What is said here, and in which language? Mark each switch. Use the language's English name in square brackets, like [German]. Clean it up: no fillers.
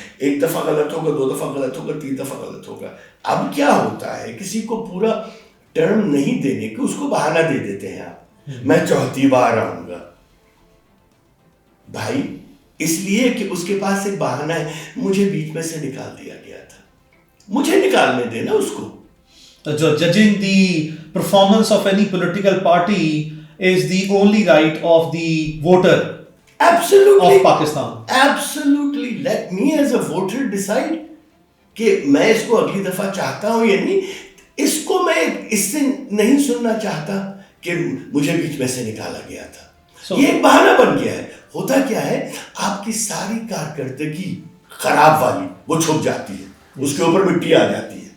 [Urdu] ایک دفعہ غلط ہوگا, 2 دفعہ غلط ہوگا, 3 دفعہ غلط ہوگا. اب کیا ہوتا ہے, کسی کو پورا ٹرم نہیں دینے کے اس کو بہانہ دے دیتے ہیں آپ, میں 4تھی بار آؤں گا. بھائی اس لیے کہ اس کے پاس ایک بہانہ ہے, مجھے بیچ میں سے نکال دیا گیا تھا, مجھے نکالنے دینا اس کو. [English] Judging the performance of any political party is the only right of the voter Absolutely. of Pakistan. Absolutely. Let me as a voter decide [Urdu] کہ میں اس کو اگلی دفعہ چاہتا ہوں یا نہیں. اس کو میں اس سے نہیں سننا چاہتا کہ مجھے بیچ میں سے نکالا گیا تھا. یہ ایک بہانہ بن گیا ہے. ہوتا کیا ہے, آپ کی ساری کارکردگی خراب والی وہ چھپ جاتی ہے, اس کے اوپر مٹی آ جاتی ہے.